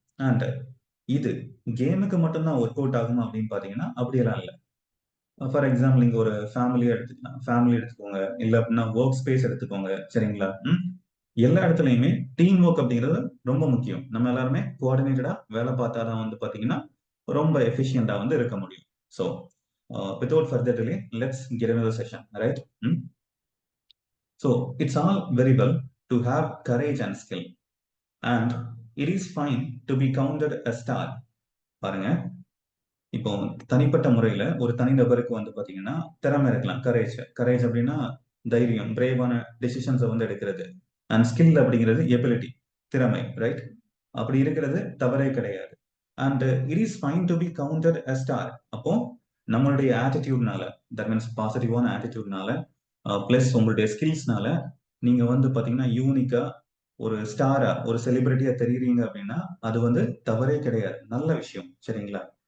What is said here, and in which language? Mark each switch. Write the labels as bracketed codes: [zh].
[ta] And இது கேமுக்கு மட்டும்தான் ஒர்க் அவுட் ஆகுமா அப்படின்னு பாத்தீங்கன்னா அப்படியெல்லாம் இல்லை. ஃபார் எக்ஸாம்பிள் நீங்க ஒரு ஃபேமிலியா எடுத்துக்கலாம். ஃபேமிலி எடுத்துக்கோங்க, இல்ல அப்படின்னா ஒர்க் ஸ்பேஸ் எடுத்துக்கோங்க. சரிங்களா? எல்லா இடத்துலயுமே டீம் ஒர்க் அப்படிங்கிறது ரொம்ப முக்கியம். நம்ம எல்லாருமே கோஆர்டினேட்டடா வேலை பார்த்தாதான் வந்து பாத்தீங்கன்னா ரொம்ப எஃபிஷியண்டா வந்து இருக்க முடியும். [en] So without further delay, let's get another session, right? So it's all very well to have courage and skill, and it is fine to be counted a star. [ta] பாருங்க, இப்போ தனிப்பட்ட முறையில ஒரு தனிநபருக்கு வந்து பாத்தீங்கன்னா திறமை இருக்கலாம். கரேஜ் அப்படின்னா தைரியம், பிரேவான டெசிஷன்ஸை வந்து எடுக்கிறது. அண்ட் ஸ்கில் அப்படிங்கிறது எபிலிட்டி, திறமை, ரைட்? அப்படி இருக்கிறது தவறே கிடையாது. [en] And it is fine to be counted a star. [ta] அப்போ நம்மளுடைய ஆட்டிடியூட்னால, தட் மீன்ஸ் பாசிட்டிவான ஆட்டிடியூட்னால பிளஸ் உங்களுடைய ஸ்கில்ஸ்னால நீங்க வந்து பாத்தீங்கன்னா யூனிக்கா ஒரு ஸ்டாரா, ஒரு செலிபிரிட்டியா தெரியுறீங்க அப்படின்னா அது வந்து தவறே கிடையாது, நல்ல விஷயம். சரிங்களா?